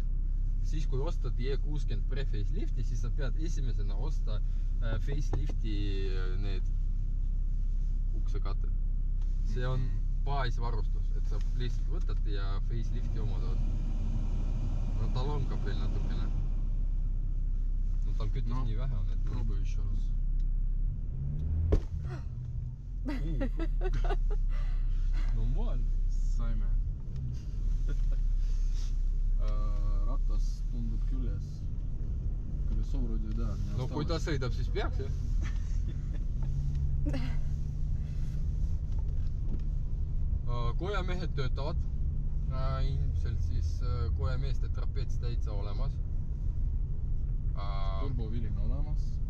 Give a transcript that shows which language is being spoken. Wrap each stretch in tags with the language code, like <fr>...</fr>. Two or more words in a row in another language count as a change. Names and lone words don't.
<et>Siis kui ostad E60 pre-facelifti, siis sa pead esimesena osta facelifti need uksekatted. See on baasvarustus, et sa lihtsalt võtad ja facelifti omad. No tal on ka veel natukene. No tal kütus nii vähe on, et...</et> <ru>Pробуй еще раз.</ru> <et>Normaalne. Saime. Ratas tundub küljes.</et> <ru>Колесо вроде, да.</ru> <et>No kui ta sõidab, siis peaks, jah? Kojamehed töötavad. Ilmselt siis kojameeste trapets täitsa olemas. Turbovilin olemas.</et>